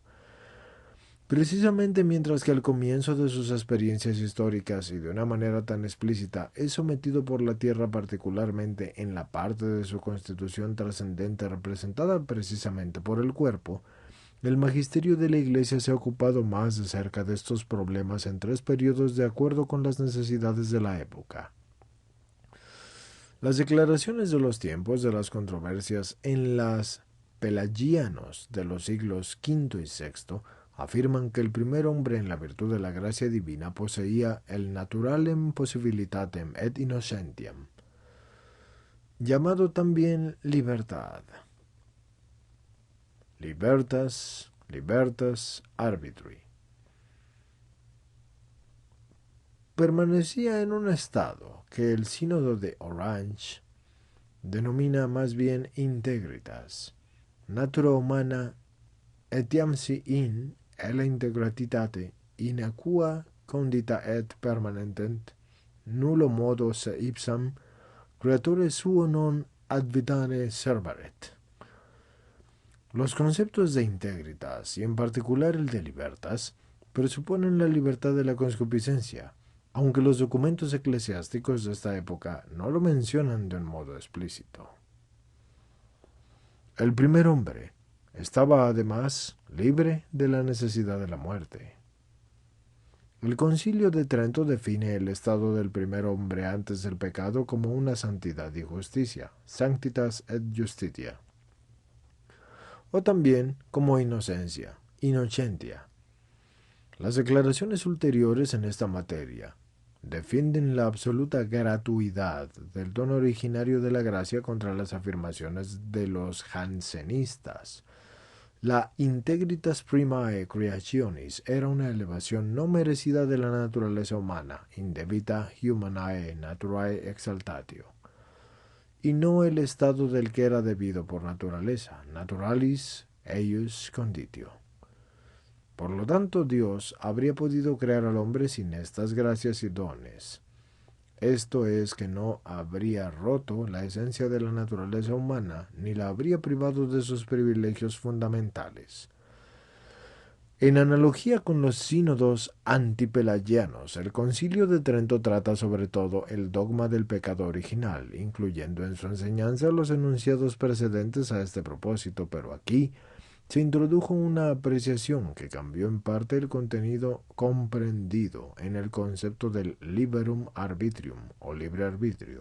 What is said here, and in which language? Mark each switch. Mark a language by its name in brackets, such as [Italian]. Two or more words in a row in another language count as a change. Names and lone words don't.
[Spanish] Precisamente mientras que al comienzo de sus experiencias históricas y de una manera tan explícita es sometido por la tierra, particularmente en la parte de su constitución trascendente representada precisamente por el cuerpo, el magisterio de la Iglesia se ha ocupado más de cerca de estos problemas en tres periodos de acuerdo con las necesidades de la época. Las declaraciones de los tiempos de las controversias en las pelagianos de los siglos V y VI afirman que el primer hombre en la virtud de la gracia divina poseía el [Latin] naturalem possibilitatem et innocentiam, [Spanish] llamado también libertad. [Latin] Libertas arbitri. [Spanish] Permanecía en un estado que el sínodo de Orange denomina más bien integritas. [Latin] Natura humana etiam si in la integratitate in aqua condita et permanentent nullo modo se ipsam creatore suo non advitare servaret. [Spanish] Los conceptos de integritas, y en particular el de libertas, presuponen la libertad de la concupiscencia, aunque los documentos eclesiásticos de esta época no lo mencionan de un modo explícito. El primer hombre estaba además libre de la necesidad de la muerte. El Concilio de Trento define el estado del primer hombre antes del pecado como una santidad y justicia, [Latin] sanctitas et justitia, [Spanish] o también como inocencia, innocentia. Las declaraciones ulteriores en esta materia defienden la absoluta gratuidad del don originario de la gracia contra las afirmaciones de los jansenistas. La [Latin] integritas primae creationis [Spanish] era una elevación no merecida de la naturaleza humana, [Latin] indebita humanae naturae exaltatio, [Spanish] y no el estado del que era debido por naturaleza, [Latin] naturalis eius conditio. [Spanish] Por lo tanto, Dios habría podido crear al hombre sin estas gracias y dones. Esto es que no habría roto la esencia de la naturaleza humana, ni la habría privado de sus privilegios fundamentales. En analogía con los sínodos antipelagianos, el Concilio de Trento trata sobre todo el dogma del pecado original, incluyendo en su enseñanza los enunciados precedentes a este propósito, pero aquí se introdujo una apreciación que cambió en parte el contenido comprendido en el concepto del [Latin] liberum arbitrium [Spanish] o libre arbitrio.